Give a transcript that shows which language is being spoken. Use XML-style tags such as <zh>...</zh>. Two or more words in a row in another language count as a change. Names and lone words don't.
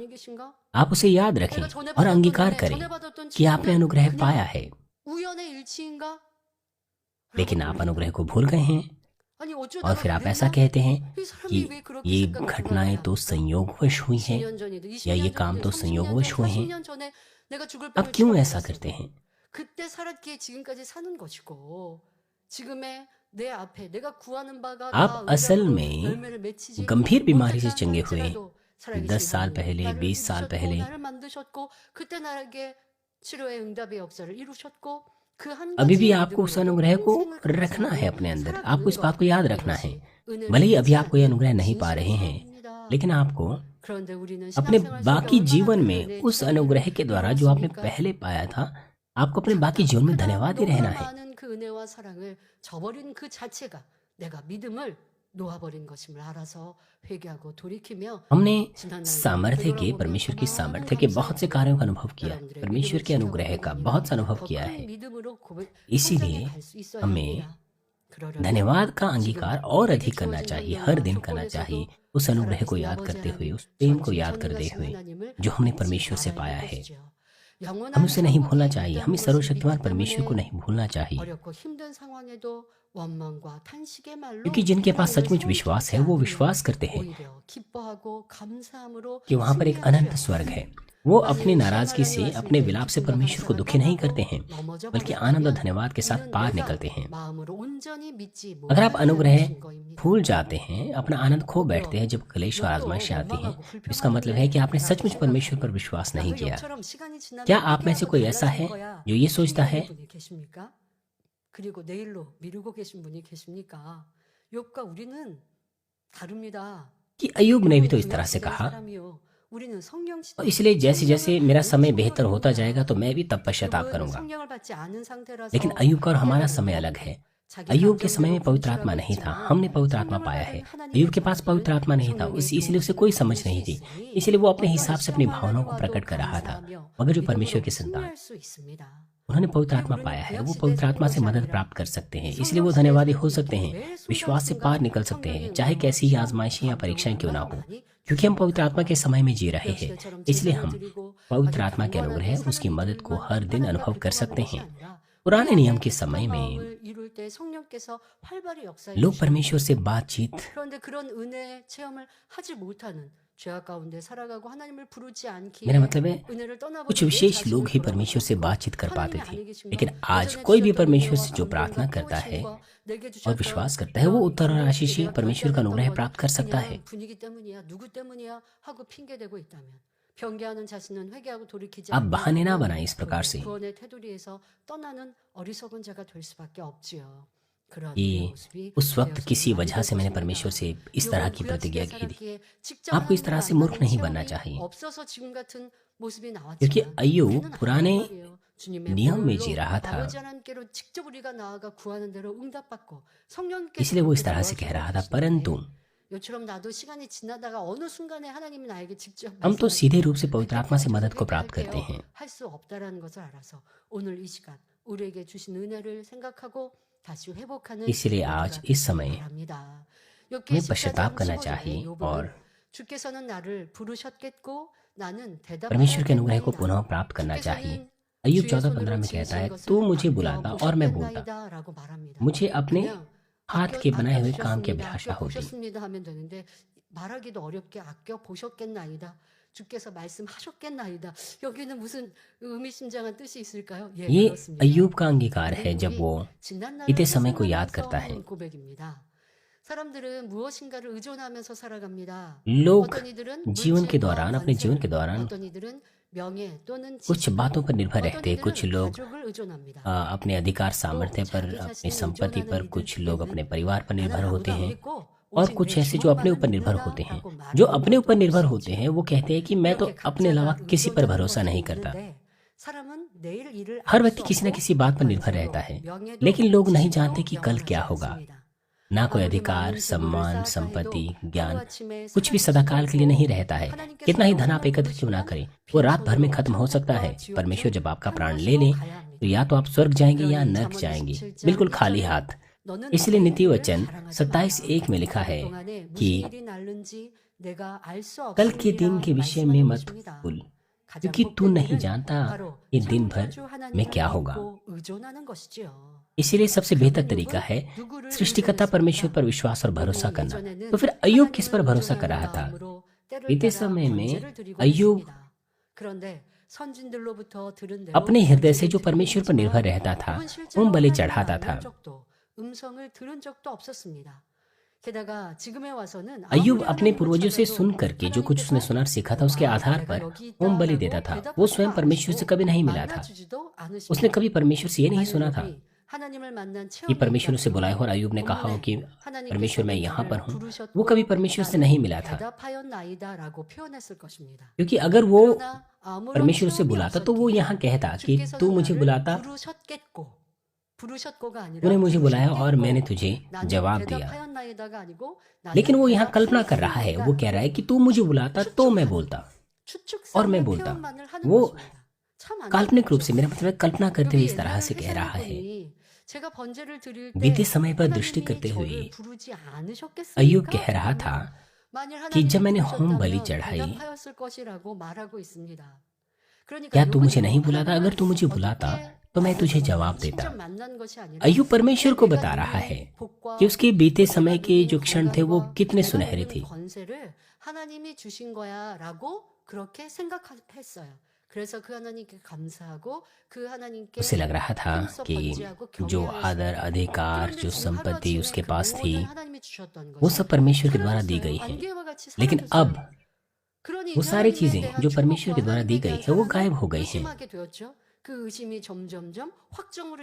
<hi>आप उसे याद रखें और अंगीकार करें कि आपने अनुग्रह पाया है, लेकिन आप अनुग्रह को भूल गए हैं और फिर आप ऐसा कहते हैं कि ये घटनाएं तो संयोगवश हुई हैं या ये काम तो संयोगवश हुए हैं। अब क्यों ऐसा करते हैं?</hi> <ko>그때 살았기에 지금까지 사는 것이고 지금의 내 앞에 내가 구하는 바가</ko> <hi>आप असल में गंभीर बीमारी से चंगे हुए 10 साल पहले, 20 साल पहले,</hi> <ko>나를 만드셨고 그때 나에게 치료의 응답의 역사를 이루셨고 그 한</ko> <hi>अभी भी</hi> <ko>가지</ko> <hi>आपको उस</hi> <ko>믿음으로</ko> <hi>अनुग्रह को</hi> <ko>인생을</ko> <hi>रखना है अपने अंदर।</hi> <ko>살아가는</ko> <hi>आपको इस बात को याद रखना है।</hi> <ko>은혜를</ko> <hi>भले ही अभी</hi> <ko>잊지</ko> <hi>आप कोई</hi> <ko>않는</ko> <hi>अनुग्रह नहीं पा रहे हैं,</hi> <ko>진실입니다.</ko> <hi>लेकिन आपको</hi> <ko>그런데 우리는</ko> <hi>अपने</hi> <ko>신앙생활</ko> <hi>बाकी</hi> <ko>속에</ko> <hi>जीवन</hi> <ko>얼마나</ko> <hi>में</hi> <ko>큰</ko> <hi>उस</hi> <ko>은혜를</ko> <hi>अनुग्रह के द्वारा जो आपने</hi> <ko>이루었습니까?</ko> <hi>पहले पाया था, आपको अपने बाकी जीवन में धन्यवाद ही रहना है।</hi> <ko>많은 그 은혜와 사랑을 저버린 그 자체가 내가 믿음을 놓아버린 것임을 알아서 회개하고 돌이키며</ko> <hi>हमने सामर्थ्य के, परमेश्वर की सामर्थ्य के बहुत से कार्यों का अनुभव किया, परमेश्वर के अनुग्रह का बहुत सा अनुभव किया है। इसीलिए हमें धन्यवाद का अंगीकार और अधिक करना चाहिए, हर दिन करना चाहिए, उस अनुग्रह को याद करते हुए, उस प्रेम को याद करते हुए जो हमने परमेश्वर से पाया है। हमें उसे नहीं भूलना चाहिए, हमें सर्वशक्तिमान परमेश्वर को नहीं भूलना चाहिए,</hi> <ko>어렵고 힘든 상황에도 원망과 탄식의 말로</ko> <hi>क्योंकि जिनके पास सचमुच विश्वास है वो विश्वास करते हैं</hi> <ko>오히려 기뻐하고 감사함으로</ko> <hi>कि वहां पर एक अनंत स्वर्ग है। वो अपनी नाराजगी से, अपने विलाप से परमेश्वर को दुखी नहीं करते हैं, बल्कि आनंद और धन्यवाद के साथ पार निकलते हैं।</hi> <ko>마음으로 온전히 믿지</ko> <hi>अगर आप</hi> <ko>못하는</ko> <hi>अनुग्रह</hi> <ko>것인 거입니다.</ko> <hi>भूल जाते हैं, अपना आनंद खो बैठते हैं जब क्लेश और आजमाइशें आती हैं, इसका मतलब है कि आपने सचमुच परमेश्वर पर विश्वास नहीं किया।</hi> <ko>욥처럼 시간이 지나면</ko> <hi>क्या आप में से कोई ऐसा है</hi> <ko>달라질 거야.</ko> <hi>जो ये सोचता है</hi> <ko>분이 계십니까? 그리고 내일로 미루고 계신 분이 계십니까? 욥과 우리는 다릅니다.</ko> <hi>कि अय्यूब ने भी तो इस तरह से कहा,</hi> <ko>사람이요. 우리는 성령</ko> <hi>और इसलिए जैसे जैसे मेरा समय बेहतर होता जाएगा तो मैं भी तब पश्चाताप करूंगा।</hi> <ko>성령을 받지 않은 상태라서</ko> <hi>लेकिन अय्यूब का और हमारा समय अलग है। अय्यूब के समय में पवित्र आत्मा नहीं था, हमने पवित्र आत्मा पाया है। अय्यूब के पास पवित्र आत्मा नहीं था, इसलिए उसे कोई समझ नहीं थी, इसलिए वो अपने हिसाब से अपनी भावनाओं को प्रकट कर रहा था। मगर जो परमेश्वर के संतान, उन्होंने पवित्र आत्मा पाया है, वो पवित्र आत्मा से मदद प्राप्त कर सकते हैं, इसलिए वो धन्यवादी हो सकते हैं, विश्वास से पार निकल सकते हैं, चाहे कैसी ही आजमाइशें या परीक्षाएं क्यों ना हो। क्योंकि हम पवित्र आत्मा के समय में जी रहे हैं,</hi> <ko>멜시아처럼</ko> <hi>इसलिए</hi> <ko>제사를</ko> <hi>हम</hi> <ko>드리고</ko> <hi>पवित्र</hi> <ko>아주</ko> <hi>आत्मा के</hi> <ko>경건하게</ko> <hi>अनुग्रह, उसकी</hi> <ko>사는</ko> <hi>मदद को</hi> <ko>일만</ko> <hi>हर दिन</hi> <ko>하나님</ko> <hi>अनुभव</hi> <ko>앞에</ko> <hi>कर</hi> <ko>구하는</ko> <hi>सकते</hi> <ko>것이</ko> <hi>हैं।</hi> <ko>아니라 우리</ko> <hi>पुराने नियम</hi> <ko>안에</ko> <hi>के</hi> <ko>개척한</ko> <hi>समय में</hi> <ko>마음을 이룰 때 성령께서 활발히 역사해</ko> <hi>लोग</hi> <ko>주시는</ko> <hi>परमेश्वर</hi> <ko>거예요.</ko> <hi>से बातचीत,</hi> <ko>그런데 그런 은혜 체험을 하지 못하는 죄악 가운데 살아가고 하나님을 부르지</ko> <hi>मेरा</hi> <ko>않기에</ko> <hi>मतलब है</hi> <ko>은혜를</ko> <hi>कुछ</hi> <ko>떠나버린 내</ko> <hi>विशेष लोग</hi> <ko>자신을</ko> <hi>ही परमेश्वर से</hi> <ko>돌아보셨고</ko> <hi>बातचीत कर पाते</hi> <ko>하나님이</ko> <hi>थे,</hi> <ko>아니 계신</ko> <hi>लेकिन</hi> <ko>거</ko> <hi>आज</hi> <ko>예전에</ko> <hi>कोई भी</hi> <ko>주셨던</ko> <hi>परमेश्वर</hi> <ko>은혜와</ko> <hi>से जो प्रार्थना</hi> <ko>감동과</ko> <hi>करता है</hi> <ko>깨우침과 내게</ko> <hi>और</hi> <ko>주셨던</ko> <hi>विश्वास करता है, वो</hi> <ko>이런</ko> <hi>उत्तर और आशीष</hi> <ko>기도에</ko> <hi>ही</hi> <ko>내가</ko> <hi>परमेश्वर का</hi> <ko>결단했던</ko> <hi>अनुग्रह</hi> <ko>거는</ko> <hi>प्राप्त कर सकता है।</hi> <ko>그냥 분위기 때문이야 누구 때문이야 하고 핑계대고 있다면 변개하는 자신은 회개하고 돌이키지</ko> <hi>आप बहाने ना</hi> <ko>않는다면</ko> <hi>बनाएं इस प्रकार से</hi> <ko>구원의 테두리에서 떠나는 어리석은 자가 될 수밖에 없지요. 그런</ko> <hi>कि</hi> <ko>우리의 모습이</ko> <hi>उस वक्त</hi> <ko>되어서는</ko> <hi>किसी</hi> <ko>안</ko> <hi>वजह</hi> <ko>될</ko> <hi>से मैंने</hi> <ko>것입니다.</ko> <hi>परमेश्वर से इस तरह</hi> <ko>요번</ko> <hi>की</hi> <ko>구약시대</ko> <hi>प्रतिज्ञा की थी।</hi> <ko>살았기에 직접</ko> <hi>आपको इस तरह</hi> <ko>하나님을</ko> <hi>से मूर्ख</hi> <ko>만나는</ko> <hi>नहीं बनना</hi> <ko>체험이</ko> <hi>चाहिए,</hi> <ko>없어서 지금 같은 모습이</ko> <hi>क्योंकि</hi> <ko>나왔지만</ko> <hi>अय्यूब</hi> <ko>우리는 아니란</ko> <hi>पुराने</hi> <ko>말이에요. 주님의</ko> <hi>नियम में जी</hi> <ko>보혈로</ko> <hi>रहा था,</hi> <ko>아버지 하나님께로 직접 우리가 나아가 구하는 대로 응답받고 성령께서</ko> <hi>इसलिए वो इस</hi> <ko>그렇게</ko> <hi>तरह से कह</hi> <ko>도와주고</ko> <hi>रहा था।</hi> <ko>계시는데</ko> <hi>परंतु</hi> <ko>요처럼 나도 시간이 지나다가 어느 순간에 하나님이 나에게 직접</ko> <hi>हम तो सीधे रूप से</hi> <ko>말씀하시면</ko> <hi>पवित्र</hi> <ko>그때</ko> <hi>आत्मा से मदद को</hi> <ko>저에게</ko> <hi>प्राप्त करते</hi> <ko>할게요.</ko> <hi>हैं।</hi> <ko>할 수 없다라는 것을 알아서 오늘 이 시간 우리에게 주신 은혜를 생각하고 다시 회복하는</ko> <hi>इसलिए आज</hi> <ko>우리가</ko> <hi>इस समय</hi> <ko>바랍니다. 욥기</ko> <hi>हमें</hi> <ko>14장</ko> <hi>पश्चाताप करना</hi> <ko>15절에</ko> <hi>चाहिए</hi> <ko>욥은</ko> <hi>और</hi> <ko>주께서는 나를 부르셨겠고 나는</ko> <hi>परमेश्वर के अनुग्रह को</hi> <ko>대답하였겠나이다.</ko> <hi>पुनः प्राप्त करना चाहिए।</hi> <ko>주께서는</ko> <hi>अय्यूब</hi> <ko>주의</ko> <hi>14:15</hi> <ko>손으로</ko> <hi>में कहता है,</hi> <ko>지으신</ko> <hi>तू</hi> <ko>것을</ko> <hi>मुझे बुलाता और मैं बोलता,</hi> <ko>아껴보셨겠나이다라고 말합니다.</ko> <hi>मुझे अपने</hi> <ko>그냥</ko> <hi>हाथ के बनाए हुए काम की</hi> <ko>아껴주셨습니다.</ko> <hi>अभिलाषा होती।</hi> <ko>아껴보셨습니다 하면 되는데 말하기도 어렵게 아껴보셨겠나이다. 주께서 말씀하셨겠나이다. 여기는 무슨 의미심장한 뜻이 있을까요? 예,</ko> <hi>ये</hi> <ko>그렇습니다.</ko> <hi>अय्यूब का अंगीकार है जब वो</hi> <ko>지난 날을</ko> <hi>बीते समय को</hi> <ko>회상하면서</ko> <hi>याद करता है।</hi> <ko>하는 고백입니다. 사람들은 무엇인가를 의존하면서 살아갑니다.</ko> <hi>लोग</hi> <ko>어떤 이들은</ko> <hi>जीवन के</hi> <ko>물질과</ko> <hi>दौरान, अपने जीवन के</hi> <ko>권세를,</ko> <hi>दौरान</hi> <ko>어떤 이들은 명예 또는</ko> <hi>कुछ</hi> <ko>지식을,</ko> <hi>बातों पर निर्भर</hi> <ko>어떤</ko> <hi>रहते हैं। कुछ</hi> <ko>이들은</ko> <hi>लोग</hi> <ko>가족을 의존합니다.</ko> <hi>अपने अधिकार</hi> <ko>또</ko> <hi>सामर्थ्य पर,</hi> <ko>자기</ko> <hi>अपनी</hi> <ko>자신을</ko> <hi>संपत्ति</hi> <ko>의존하는</ko> <hi>पर,</hi> <ko>이들</ko> <hi>कुछ लोग अपने</hi> <ko>중에는</ko> <hi>परिवार पर निर्भर</hi> <ko>나는</ko> <hi>होते</hi> <ko>아무도 안</ko> <hi>हैं,</hi> <ko>믿고</ko> <hi>और</hi> <ko>오직</ko> <hi>कुछ</hi> <ko>내</ko> <hi>ऐसे जो अपने ऊपर</hi> <ko>주먹만을</ko> <hi>निर्भर होते हैं,</hi> <ko>믿는다라고</ko> <hi>जो</hi> <ko>말하는</ko> <hi>अपने ऊपर</hi> <ko>것도</ko> <hi>निर्भर</hi> <ko>있을</ko> <hi>होते</hi> <ko>수</ko> <hi>हैं। वो कहते हैं कि मैं तो</hi> <ko>이렇게</ko> <hi>अपने अलावा</hi> <ko>각자가</ko> <hi>किसी पर</hi> <ko>의존하는</ko> <hi>भरोसा</hi> <ko>것은</ko> <hi>नहीं करता।</hi> <ko>있는데 사람은 내일 일을</ko> <hi>हर</hi> <ko>알</ko> <hi>व्यक्ति</hi> <ko>수</ko> <hi>किसी न</hi> <ko>없고</ko> <hi>किसी बात पर निर्भर</hi> <ko>권세도,</ko> <hi>रहता है,</hi> <ko>명예도,</ko> <hi>लेकिन लोग नहीं</hi> <ko>지식도</ko> <hi>जानते कि कल क्या</hi> <ko>영원하지</ko> <hi>होगा।</hi> <ko>않습니다.</ko> <hi>ना कोई</hi> <ko>아무리</ko> <hi>अधिकार,</hi> <ko>많은 재물을</ko> <hi>सम्मान,</hi> <ko>쌓았다</ko> <hi>संपत्ति,</hi> <ko>해도</ko> <hi>ज्ञान,</hi> <ko>하루아침에</ko> <hi>कुछ भी</hi> <ko>사라질</ko> <hi>सदाकाल</hi> <ko>수도</ko> <hi>के लिए नहीं</hi> <ko>있고</ko> <hi>रहता है।</hi> <ko>하나님께서</ko> <hi>कितना ही धन आप</hi> <ko>영원한</ko> <hi>एकत्र क्यों ना</hi> <ko>부르심은</ko> <hi>करें, वो रात भर में खत्म हो सकता है।</hi> <ko>천국과</ko> <hi>परमेश्वर</hi> <ko>지옥</ko> <hi>जब आपका</hi> <ko>중</ko> <hi>प्राण</hi> <ko>한</ko> <hi>ले ले,</hi> <ko>곳으로 가야</ko> <hi>तो</hi> <ko>합니다.</ko> <hi>या तो आप स्वर्ग जाएंगे या</hi> <ko>그러니</ko> <hi>नरक</hi> <ko>잠언</ko> <hi>जाएंगे,</hi> <ko>27장</ko> <hi>बिल्कुल खाली</hi> <ko>1절에</ko> <hi>हाथ।</hi> <ko>너는</ko> <hi>इसलिए</hi> <ko>내</ko> <hi>नीति</hi> <ko>일을</ko> <hi>वचन</hi> <ko>자랑하지</ko> <hi>27:1 में</hi> <ko>마라.</ko> <hi>लिखा है</hi> <ko>동안에 무슨</ko> <hi>कि</hi> <ko>일이 날는지 내가 알 수</ko> <hi>कल के दिन</hi> <ko>없음이라</ko> <hi>के विषय में</hi> <ko>말씀하는</ko> <hi>मत</hi> <ko>것입니다.</ko> <hi>भूल,</hi> <ko>가장</ko> <hi>क्योंकि तू</hi> <ko>복된</ko> <hi>नहीं</hi> <ko>일은</ko> <hi>जानता</hi> <ko>바로</ko> <hi>ये दिन भर</hi> <ko>창조주</ko> <hi>में क्या</hi> <ko>하나님을</ko> <hi>होगा।</hi> <ko>믿고 의존하는 것이지요.</ko> <hi>इसीलिए सबसे बेहतर</hi> <ko>그러면</ko> <hi>तरीका</hi> <ko>욥은</ko> <hi>है</hi> <ko>누구를</ko> <hi>सृष्टिकर्ता परमेश्वर</hi> <ko>의존했습니까?</ko> <hi>पर विश्वास और भरोसा</hi> <ko>욥이</ko> <hi>करना।</hi> <ko>예전에는</ko> <hi>तो फिर अय्यूब किस पर</hi> <ko>하나님을</ko> <hi>भरोसा कर</hi> <ko>의존하는</ko> <hi>रहा था?</hi> <ko>마음으로 때를</ko> <hi>बीते</hi> <ko>따라</ko> <hi>समय में</hi> <ko>번제를 드리고</ko> <hi>अय्यूब</hi> <ko>했습니다. 그런데 선진들로부터 들은 대로</ko> <hi>अपने हृदय से जो</hi> <ko>번제를</ko> <hi>परमेश्वर पर</hi> <ko>드리고</ko> <hi>निर्भर</hi> <ko>있지만</ko> <hi>रहता था,</hi> <ko>욥은 실제로</ko> <hi>होम बलि</hi> <ko>하나님을</ko> <hi>चढ़ाता</hi> <ko>만난</ko> <hi>था।</hi> <ko>적도 음성을 들은 적도 없었습니다. 게다가 지금에 와서는</ko> <hi>अय्यूब</hi> <ko>아무리</ko> <hi>अपने</hi> <ko>하나님을</ko> <hi>पूर्वजों से</hi> <ko>찾아도</ko> <hi>सुन करके जो कुछ उसने</hi> <ko>하나님께서</ko> <hi>सुना और सीखा था, उसके</hi> <ko>와,</ko> <hi>आधार</hi> <ko>내가</ko> <hi>पर</hi> <ko>여기</ko> <hi>होम बलि देता</hi> <ko>있다라고</ko> <hi>था। वो स्वयं</hi> <ko>대답하지도</ko> <hi>परमेश्वर से</hi> <ko>않으시고</ko> <hi>कभी नहीं मिला था।</hi> <ko>만나주지도</ko> <hi>उसने</hi> <ko>않으십니다.</ko> <hi>कभी परमेश्वर से ये नहीं</hi> <ko>만약</ko> <hi>सुना था</hi> <ko>욥이 하나님을 만난</ko> <hi>कि</hi> <ko>체험이</ko> <hi>परमेश्वर उसे बुलाए हो, और</hi> <ko>있다면</ko> <hi>अय्यूब ने कहा हो कि</hi> <ko>본문에</ko> <hi>परमेश्वर मैं</hi> <ko>하나님께서는</ko> <hi>यहाँ पर</hi> <ko>나를</ko> <hi>हूँ, वो</hi> <ko>부르셨고</ko> <hi>कभी परमेश्वर से</hi> <ko>나는</ko> <hi>नहीं मिला था।</hi> <ko>대답하였나이다라고 표현했을 것입니다.</ko> <hi>क्योंकि अगर वो</hi> <ko>그러나 아무런</ko> <hi>परमेश्वर से</hi> <ko>체험이</ko> <hi>बुलाता तो वो</hi> <ko>없었기에</ko> <hi>यहाँ कहता कि तू</hi> <ko>주께서는</ko> <hi>मुझे</hi> <ko>나를</ko> <hi>बुलाता,</hi> <ko>부르셨겠고 부르셨고가 아니라</ko> <hi>तूने मुझे बुलाया और मैंने</hi> <ko>부르셨겠고</ko> <hi>तुझे</hi> <ko>나는</ko> <hi>जवाब दिया।</hi> <ko>대답하였나이다가 아니고</ko> <hi>लेकिन</hi> <ko>나는</ko> <hi>वो यहाँ कल्पना कर रहा है, वो</hi> <ko>대답하였나이다.</ko> <hi>कह रहा है कि तू मुझे बुलाता तो मैं बोलता और मैं</hi> <ko>추측성의</ko> <hi>बोलता।</hi> <ko>표현만을 하는</ko> <hi>वो</hi> <ko>것입니다. 참</ko> <hi>काल्पनिक रूप</hi> <ko>안타깝죠.</ko> <hi>से, मेरा मतलब है कल्पना करते हुए</hi> <ko>여기</ko> <hi>इस तरह से</hi> <ko>옛날</ko> <hi>कह रहा है।</hi> <ko>회사를 제가 번제를 드릴 때</ko> <hi>बीते समय पर दृष्टि</hi> <ko>하나님이</ko> <hi>करते हुए</hi> <ko>저를 부르지</ko> <hi>अय्यूब</hi> <ko>않으셨겠습니까?</ko> <hi>कह रहा था</hi> <ko>만일</ko> <hi>कि जब</hi> <ko>하나님이</ko> <hi>मैंने होम बलि</hi> <ko>부르셨다면</ko> <hi>चढ़ाई,</hi> <ko>대답하였을 것이라고 말하고 있습니다. 그러니까</ko> <hi>क्या तू मुझे</hi> <ko>욥은요,</ko> <hi>नहीं बुलाता? अगर तू मुझे</hi> <ko>하나님을</ko> <hi>बुलाता</hi> <ko>어떻게</ko> <hi>तो मैं तुझे</hi> <ko>만났어요?</ko> <hi>जवाब देता।</hi> <ko>직접 만난 것이 아니라</ko> <hi>अय्यूब परमेश्वर को</hi> <ko>내가</ko> <hi>बता रहा</hi> <ko>누린</ko> <hi>है</hi> <ko>복과</ko> <hi>कि उसके बीते</hi> <ko>내가</ko> <hi>समय के</hi> <ko>누린</ko> <hi>जो क्षण थे वो</hi> <ko>건강과</ko> <hi>कितने</hi> <ko>내가</ko> <hi>सुनहरे</hi> <ko>누린</ko> <hi>थे।</hi> <ko>권세를 하나님이 주신 거야라고 그렇게 생각했어요. 그래서 그 하나님께 감사하고 그 하나님께</ko> <hi>उसे लग रहा था</hi> <ko>힘써</ko> <hi>कि</hi> <ko>번제하고</ko> <hi>जो</hi> <ko>경외하였어요.</ko> <hi>आदर, अधिकार,</hi> <ko>그런데</ko> <hi>जो</hi> <ko>지금</ko> <hi>संपत्ति</hi> <ko>하루아침에</ko> <hi>उसके</hi> <ko>그</ko> <hi>पास थी,</hi> <ko>모든 하나님이 주셨던</ko> <hi>वो</hi> <ko>것이</ko> <hi>सब परमेश्वर के द्वारा दी</hi> <ko>사라졌어요.</ko> <hi>गई है।</hi> <ko>안개와 같이</ko> <hi>लेकिन अब</hi> <ko>사라졌어요. 그러니</ko> <hi>वो</hi> <ko>이</ko> <hi>सारी</hi> <ko>하나님에</ko> <hi>चीजें</hi> <ko>대한</ko> <hi>जो परमेश्वर</hi> <ko>축복과</ko> <hi>के द्वारा दी</hi> <ko>하나님에</ko> <hi>गई</hi> <ko>대한</ko> <hi>है वो</hi> <ko>사랑을</ko> <hi>गायब हो गई हैं।</hi> <ko>의심하게 되었죠. 그 의심이 점점점 확정으로</ko>